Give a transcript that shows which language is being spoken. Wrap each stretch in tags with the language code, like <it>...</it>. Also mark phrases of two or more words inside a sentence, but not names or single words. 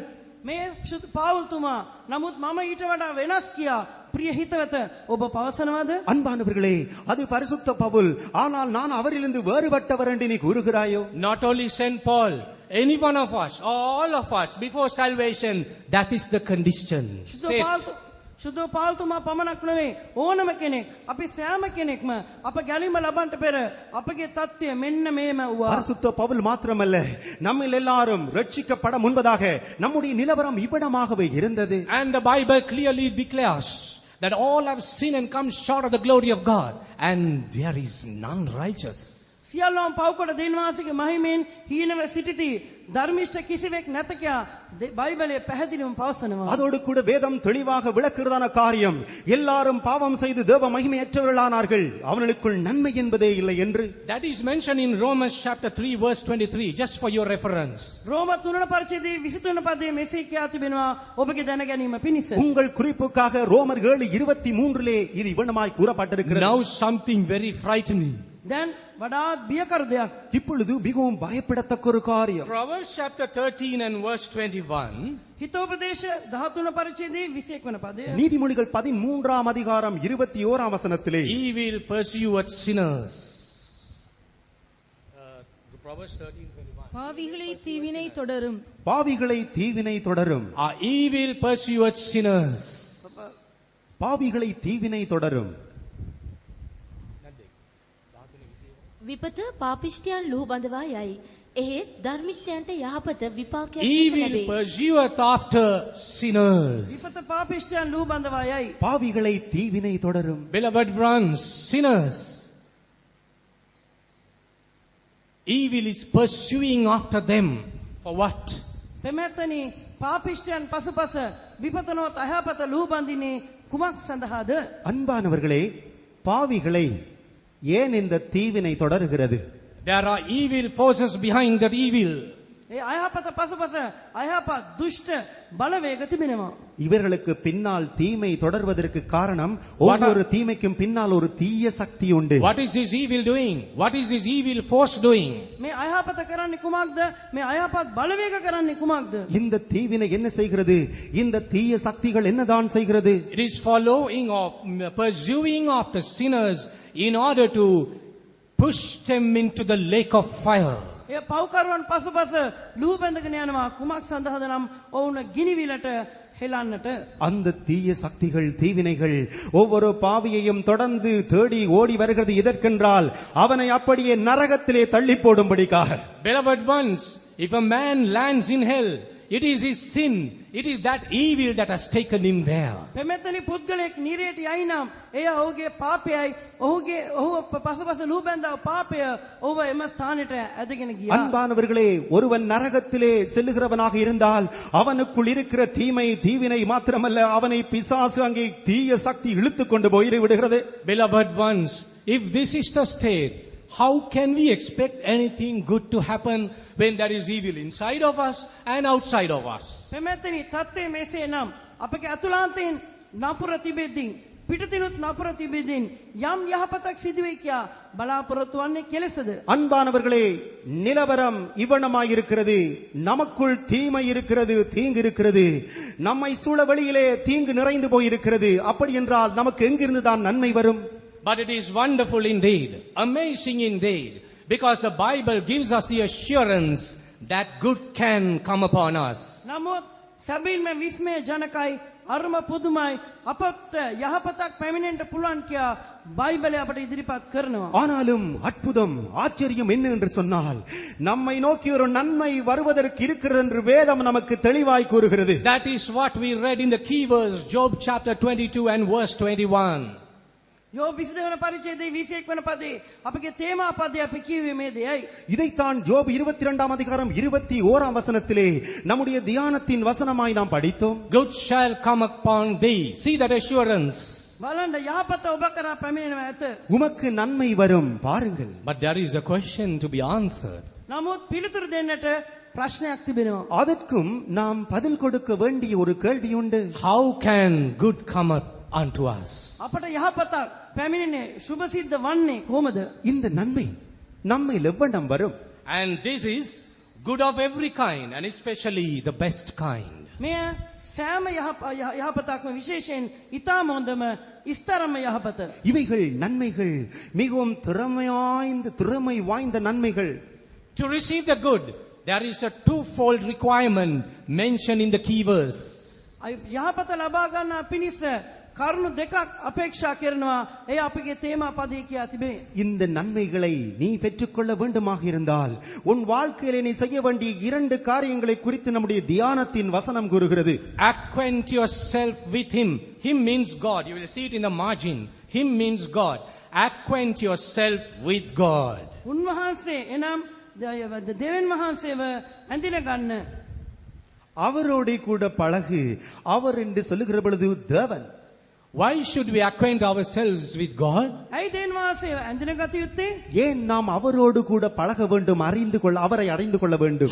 <si>මේ පාවුල්තුමා නමුත් මම ඊට වඩා වෙනස් කියා ප්‍රිය හිතවත ඔබ පවසනවාද?</si> <ta>அன்பானவர்களே, அது பரிசுத்த பவுல். ஆனால் நான் அவரிலிருந்து வேறுபட்டவர் என்று நீ கூறுகிறாயோ?</ta> <en>Not only Saint Paul, any one of us, all of us, before salvation, that is the condition.</en> <si>සුද්ධ පාල්තුමා පමණක් නෙවෙයි ඕනම කෙනෙක් අපි සෑම කෙනෙක්ම අප ගැලීම ලබන්නට පෙර අපගේ தත්ත්වය මෙන්න මේම වුණා.</si> <ta>பரிசுத்த பவுல் மாத்திரமல்ல, நம்மில் எல்லாரும் ரட்சிக்கப்பட முன்பதாக நம்முடைய நிலவரம் இவ்விடமாகவே இருந்தது.</ta> <en>And the Bible clearly declares that all have sinned and come short of the glory of God, and there is none righteous.</en> <si>සියල්ලම පව්කොට දෙන්වාසික මහිමෙන් හීනව සිටිති ධර්මිෂ්ඨ කිසිවෙක් නැත කියා බයිබලයේ පැහැදිලිවම පවසනවා.</si> <ta>அதோடு கூட வேதம் தெளிவாக விளக்குறதான காரியம், எல்லாரும் பாவம் செய்து தேவ மகிமையற்றவர்களானார்கள், அவர்களுக்குள் நன்மை என்பதே இல்லை என்று.</ta> <en>That is mentioned in Romans chapter 3 verse 23, just for your reference.</en> <si>රෝම 3 වන පරිච්ඡේදයේ 23 පදයේ මෙසේ කියා තිබෙනවා ඔබගේ දැන ගැනීම පිණිස.</si> <ta>உங்கள் குறிப்புக்காக ரோமர் 7:23 இது இவ்வளமாய் கூறப்பட்டிருக்கிறது.</ta> <en>Now something very frightening.</en> <si>දැන් වඩාත් බියකර දෙයක්.</si> <ta>இப்பொழுது மிகவும் பயப்படத்தக்க ஒரு காரியம்.</ta> <en>Proverbs chapter 13 and verse 21.</en> <si>හිතෝපදේශ 13 පරිච්ඡේදයේ 21 වන පදය.</si> <ta>நீதிமொழிகள் 13 அதிகாரம் 21 வசனத்திலே</ta> <en>Evil pursueth sinners. Proverbs 13:21.</en> <ta>பாவிகளை தீவினை தொடரும். பாவிகளை தீவினை தொடரும்.</ta> <en>Evil pursueth sinners.</en> <ta>பாவிகளை தீவினை தொடரும்.</ta> <si>විපත පාපිෂ්ඨයන් ලුහු බඳවා යයි. එහෙත් ධර්මිෂ්ඨයන්ට යහපත විපාකයක්</si> <en>Evil</en> <si>ලැබේ.</si> <en>pursueth after sinners.</en> <si>විපත පාපිෂ්ඨයන් ලූ බඳවා යයි.</si> <ta>பாவிகளை தீவினை தொடரும்.</ta> <en>Beloved ones, sinners. Evil is pursuing after them. For what?</en> <si>පෙමැත්තනි පාපිෂ්ඨයන් පසුපස විපතනොත් අයහපත ලූ බඳින්නේ කුමක් සඳහාද?</si> <ta>அன்பானவர்களே, பாவிகளை ஏன் இந்த தீவினை தொடர்கிறது?</ta> <en>There are evil forces behind that evil.</en> <si>ඒ අයහපත පසුපස අයහපත් දුෂ්ට බලවේග තිබෙනවා.</si> <ta>இவர்களுக்கு பின்னால் தீமை தொடர்வதற்கு காரணம், ஒவ்வொரு தீமைக்கும் பின்னால் ஒரு தீய சக்தி உண்டு.</ta> <en>What is this evil doing? What is this evil force doing?</en> <si>මේ අයහපත කරන්නේ කුමක්ද? මේ අයහපත් බලවේග කරන්නේ කුමක්ද?</si> <ta>இந்த தீவினை என்ன செய்கிறது? இந்த தீய சக்திகள் என்னதான் செய்கிறது?</ta> <en>It is pursuing after sinners in order to push them into the lake of fire.</en> <si>ඒ පව්කරුවන් පසුපස ලූ බැඳගෙන යනවා කුමක් සඳහාද නම් ඔවුන් ගිනිවිලට හෙලන්නට.</si> <ta>அந்த தீய சக்திகள், தீவினைகள் ஒவ்வொரு பாவியையும் தொடர்ந்து தேடி ஓடி வருகிறது. எதற்கென்றால் அவனை அப்படியே நரகத்திலே தள்ளி போடும்படிக்காக.</ta> <en>Beloved ones, if a man lands in hell, it is his sin, it is that evil that has taken him there.</en> <si>පෙමෙතනි පුද්ගලෙක් නිරයට යයි නම් එය ඔහුගේ පාපයයි, ඔහු පසුපස ලූ බැඳව පාපය ඔහුව එම ස්ථානයට ඇදගෙන ගියා.</si> <ta>அன்பானவர்களே, ஒருவன் நரகத்திலே செல்லுகிறவனாக இருந்தால் அவனுக்குள் இருக்கிற தீமை, தீவினை மாத்திரமல்ல, அவனை பிசாசு அங்கே தீய சக்தி இழுத்துக் கொண்டு போய் விடுகிறது.</ta> <en>Beloved ones, if this is the state, how can we expect anything good to happen when there is evil inside of us and outside of us?</en> <si>පෙමෙතනි තත්ත්වය මෙසේ නම් අපගේ අතුලාන්තයෙන් නපුර තිබෙද්දී පිටතිනුත් නපුර තිබෙද්දී යම් යහපතක් සිදු වෙයි කියා බලාපොරොත්තු වන්නේ කෙලෙසද?</si> <ta>அன்பானவர்களே, நிலவரம் இவ்வனமாயிருக்கிறது. நமக்குள் தீமை இருக்கிறது, தீங்கு இருக்கிறது. நம்மை சூழ வழியிலே தீங்கு நிறைந்து போயிருக்கிறது. அப்படி என்றால் நமக்கு எங்கிருந்து தான் நன்மை வரும்?</ta> <en>But it is wonderful indeed, amazing indeed, because the Bible gives us the assurance that good can come upon us.</en> <si>නමුත් සැබවින්ම විස්මය ජනකයි අරුම පුදුමයි අපට යහපතක් පැමිණෙන්න පුළුවන් කියා බයිබලය අපට ඉදිරිපත් කරනවා.</si> <ta>ஆனாலும் அற்புதம் ஆச்சரியம் என்ன என்று சொன்னால் நம்மை நோக்கி ஒரு நன்மை வருவதற்கு இருக்கிறது என்று வேதம் நமக்கு தெளிவாய் கூறுகிறது.</ta> <en>That is what we read in the key verse, Job chapter 22 and verse 21.</en> <si>යෝබ 22 වන පරිච්ඡේදයේ 21 වන පදේ අපගේ තේමා පදේ අපි කියුවේ මේ දෙයයි.</si> <ta>இதைத்தான் யோபு 22ஆம் அதிகாரம் 21ஆம் வசனத்திலே நம்முடைய தியானத்தின் வசனமாய் நாம் படித்தோம்.</ta> <en>Good shall come upon thee. See that assurance.</en> <si>බලන්න යහපත ඔබ කරා පැමිණෙනවා ඇත.</si> <ta>உமக்கு நன்மை வரும் பாருங்கள்.</ta> <en>But there is a question to be answered.</en> <si>නමුත් පිළිතුරු දෙන්නට ප්‍රශ්නයක් තිබෙනවා.</si> <ta>அதற்கும் நாம் பதில் கொடுக்க வேண்டிய ஒரு கேள்வி உண்டு.</ta> <en>How can good come up unto us?</en> <si>අපට යහපතක් පැමිණෙන්නේ සුභ සිද්ධ වන්නේ කොහොමද?</si> <ta>இந்த நன்மை நம்மை எவ்வண்ணம் வரும்?</ta> <en>And this is good of every kind, and especially the best kind.</en> <si>මෙය සෑම යහපතක්ම විශේෂයෙන් ඊටම හොඳම ඉස්තරම යහපත.</si> <ta>இவைகள் நன்மைகள் மிகவும் திறமை வாய்ந்த நன்மைகள்.</ta> <en>To receive the good, there is a twofold requirement mentioned in the key verse.</en> <si>යහපත ලබා ගන්න පිණිස කරුණු දෙකක් අපේක්ෂා කරනවා. ඒ අපගේ තේමා පදේ කියා තිබේ.</si> <ta>இந்த நன்மைகளை நீ பெற்றுக்கொள்ள வேண்டுமாக இருந்தால் உன் வாழ்க்கையிலே நீ செய்ய வேண்டிய இரண்டு காரியங்களை குறித்து நம்முடைய தியானத்தின் வசனம் கூறுகிறது.</ta> <en>Acquaint yourself with him. Him means God. You will see it in the margin. Him means God. Acquaint yourself with God.</en> <si>උන්වහන්සේ එනම් දෙවියන් වහන්සේව ඇඳින ගන්න.</si> <ta>அவரோடு கூட பழகு. அவர் என்று சொல்லுகிற பொழுது தேவன்.</ta> <en>Why should we acquaint ourselves with God?</en> <si>ඇයි දෙවියන් වහන්සේව ඇඳින ගත යුත්තේ?</si> <ta>ஏன் நாம் அவரோடு கூட பழக வேண்டும், அறிந்து கொள்ள, அவரை அறிந்து கொள்ள வேண்டும்?</ta>